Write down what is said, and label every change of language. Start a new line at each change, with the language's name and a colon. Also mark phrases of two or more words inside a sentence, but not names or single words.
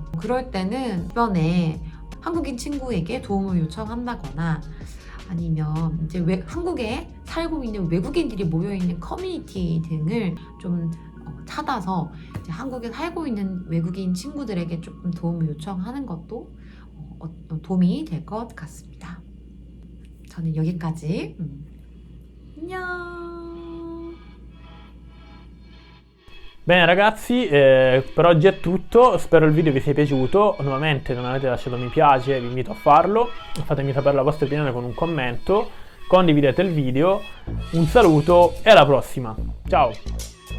Korean: 그럴 때는 주변에 한국인 친구에게 도움을 요청한다거나 아니면 이제 한국에 살고 있는 외국인들이 모여있는 커뮤니티 등을 좀 찾아서 이제 한국에 살고 있는 외국인 친구들에게 조금 도움을 요청하는 것도 도움이 될 것 같습니다. 저는 여기까지. 안녕.
Italian: Bene ragazzi, per oggi è tutto, spero il video vi sia piaciuto. Nuovamente non avete lasciato mi piace, vi invito a farlo, fatemi sapere la vostra opinione con un commento, condividete il video, un saluto e alla prossima, ciao!